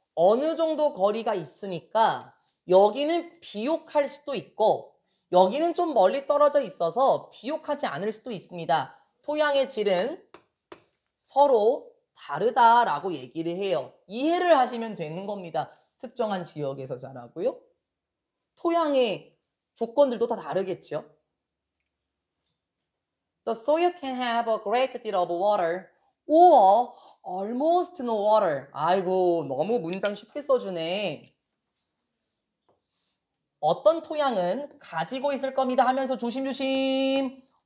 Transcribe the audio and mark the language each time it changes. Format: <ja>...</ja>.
<ko>어느 정도 거리가 있으니까 여기는 비옥할 수도 있고 여기는 좀 멀리 떨어져 있어서 비옥하지 않을 수도 있습니다. 토양의 질은 서로 다르다라고 얘기를 해요. 이해를 하시면 되는 겁니다. 특정한 지역에서 자라고요. 토양의 조건들도 다 다르겠죠.</ko> <en>The soil can have a great deal of water or almost no water.</en> <ko>아이고, 너무 문장 쉽게 써주네. 어떤 토양은 가지고 있을 겁니다 하면서 조심조심.</ko>